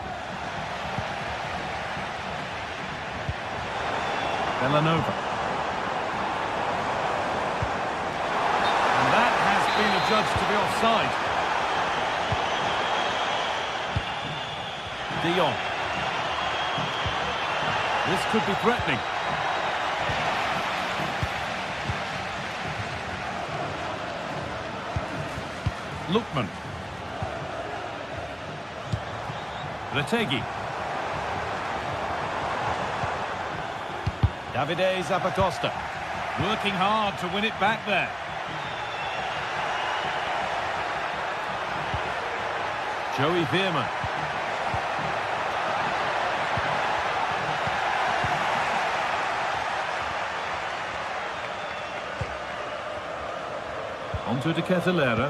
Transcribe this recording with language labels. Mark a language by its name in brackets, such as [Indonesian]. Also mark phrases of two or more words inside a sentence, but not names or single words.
[English] Villanova. And that has been adjudged to be offside. De Jong. This could be threatening. Lookman. Retegi. Davide Zappacosta. Working hard to win it back there. Joey Veerman. Onto De Ketelera.